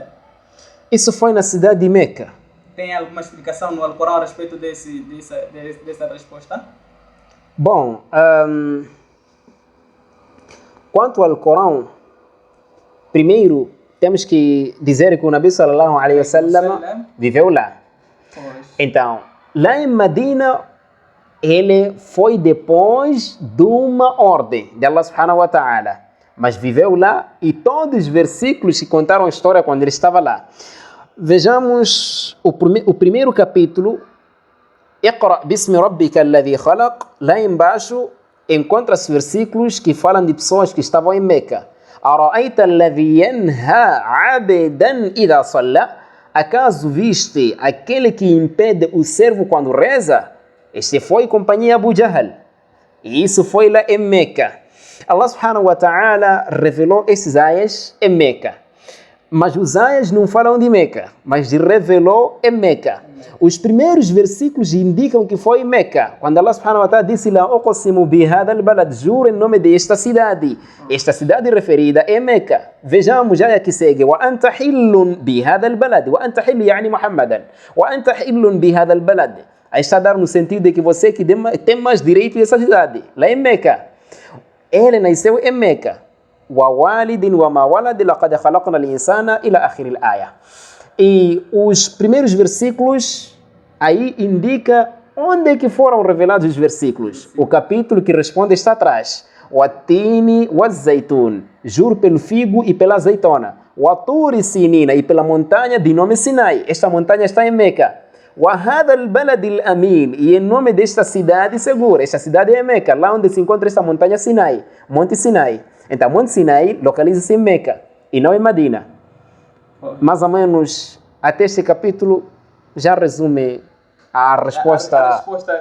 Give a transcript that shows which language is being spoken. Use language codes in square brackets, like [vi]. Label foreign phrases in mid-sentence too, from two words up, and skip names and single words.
[pt] Isso foi na cidade de Meca. Tem alguma explicação no Alcorão a respeito dessa resposta? Bom, quanto ao Alcorão, primeiro temos que dizer que o Nabi [ar] صلى الله عليه وسلم [pt] viveu lá. Então, lá em Medina, ele foi depois de uma ordem de Allah [ar] سبحانه وتعالى. [pt] Mas viveu lá e todos os versículos que contaram a história quando ele estava lá. Vejamos o primeiro capítulo. [ar] اقرأ باسم ربك الذي خلق. [pt] Lá embaixo encontra-se versículos que falam de pessoas que estavam em Meca. [ar] أرأيت الذي ينهى عبدا إذا صلى. [pt] Acaso viste aquele que impede o servo quando reza? Este foi companhia Abu Jahl. E isso foi lá em Meca. Allah [ar] سبحانه وتعالى [pt] revelou esses ayas em Meca. Mas os ayas não falam de Meca, mas revelou em Meca. Os primeiros versículos indicam que foi em Meca. Quando Allah [ar] سبحانه وتعالى [pt] disse lá, [ar] أقسم بهذا البلد, [pt] juro em nome desta cidade. Esta cidade referida é Meca. Vejamos a que segue. [ar] وأنت حل بهذا البلد وأنت حل يعني محمدا. وأنت حل بهذا البلد. [pt] Aí está a dar no sentido de que você que tem mais direito dessa cidade. Lá em Meca. Ele nasceu em Meca. [ar] ووالد وما ولد لقد خلقنا الإنسان إلى آخر الآية. [pt] E os primeiros versículos aí indica onde é que foram revelados os versículos. O capítulo que responde está atrás. [ar] والتين والزيتون. [pt] Juro pelo figo e pela azeitona. [ar] وطور سينين. [pt] E pela montanha de nome Sinai. Esta montanha está em Meca. [ar] وَهَذَا الْبَلَدِ الْأَمِينِ. [pt] E em nome desta cidade segura. Esta cidade é Meca, lá onde se encontra esta montanha Sinai, Monte Sinai. Então, Monte Sinai localiza-se em Meca e não em Medina. Mais ou menos, até este capítulo já resume a resposta, a resposta